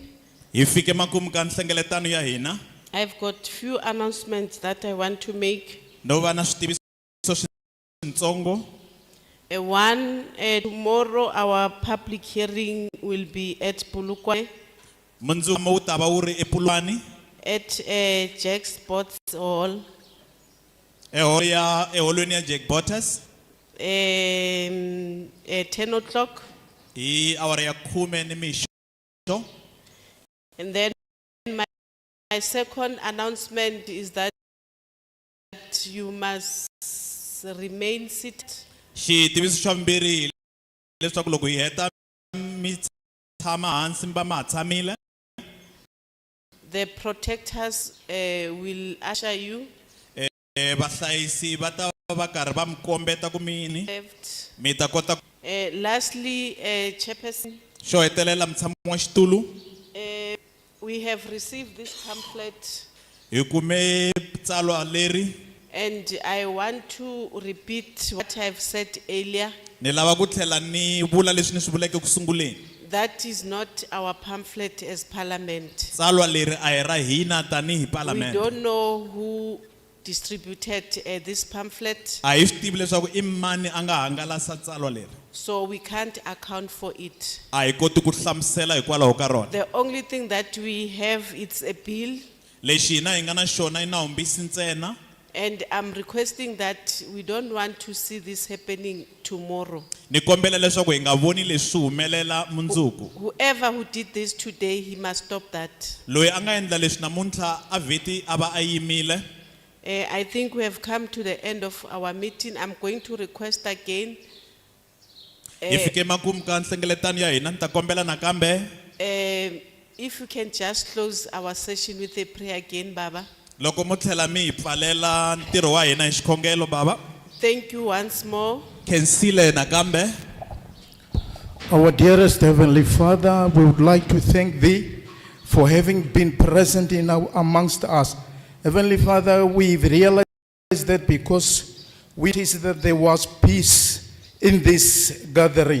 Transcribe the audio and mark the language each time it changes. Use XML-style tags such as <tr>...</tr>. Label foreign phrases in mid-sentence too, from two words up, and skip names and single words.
<ts>Ifike makumu ka nhlengeletano ya hina.</ts> <en>I've got few announcements that I want to make.</en> <ts>No va na switiviso swintsongo.</ts> <en>One, tomorrow our public hearing will be at Polokwane</en> <ts>Mundzuma wu ta va wu ri ePulani.</ts> <en>at Jack Sports Hall.</en> <ts>Eholweni ya Jack Bottas.</ts> <en>10 o'clock.</en> <ts>Hi awara ya 10 nimixo.</ts> <en>And then my second announcement is that you must remain seated.</en> <ts>Xitiviso xa vumbirhi leswaku loko hi heta mi tshama hansi mi va ma ha tshamile.</ts> <en>The protectors will usher you.</en> <ts>Vahlayisi va ta va karhi va mi kombeta ku mini. Mi ta kota.</ts> <en>Lastly, Chairperson,</en> <ts>Xo hetelela mutshami wa xitulu.</ts> <en>we have received this pamphlet</en> <ts>Hi kume tsalwa leri.</ts> <en>and I want to repeat what I've said earlier.</en> <ts>Ni lava ku tlhela ni vula leswi ni swi vuleke ku sunguleni.</ts> <en>That is not our pamphlet as Parliament.</en> <ts>Tsalwa leri a hi ra hina tanihi</ts> <en>We Parliament. don't know who distributed this pamphlet,</en> <ts>A hi swi tivi leswaku i mani a nga hangalasa tsalwa leri.</ts> <en>so we can't account for it.</en> <ts>A hi koti ku hlamusela hikwalaho ka rona.</ts> <en>The only thing that we have is a bill,</en> <ts>Lexi hina hi nga na xona i nawumbisi ntsena.</ts> <en>and I'm requesting that we don't want to see this happening tomorrow.</en> <ts>Ni kombela leswaku hi nga voni leswi humelela mundzuku.</ts> <en>Whoever who did this today, he must stop that.</en> <ts>Loyi a nga endla leswi namuntlha a vheti a va a yimile.</ts> <en>I think we have come to the end of our meeting. I'm going to request again.</en> <ts>Hi fike makumu ka nhlengeletano ya hina ni ta kombela nakambe.</ts> <en>If you can just close our session with a prayer again, Baba.</en> <ts>Loko mo tlhela mi hi pfalela ntirho wa hina hi xikhongelo baba.</ts> <en>Thank you once more.</en> <ts>Khensile nakambe.</ts> <en>Our dearest Heavenly Father, we would like to thank Thee for having been present amongst us. Heavenly Father, we've realized that because we noticed that there was peace in this gathering.</en>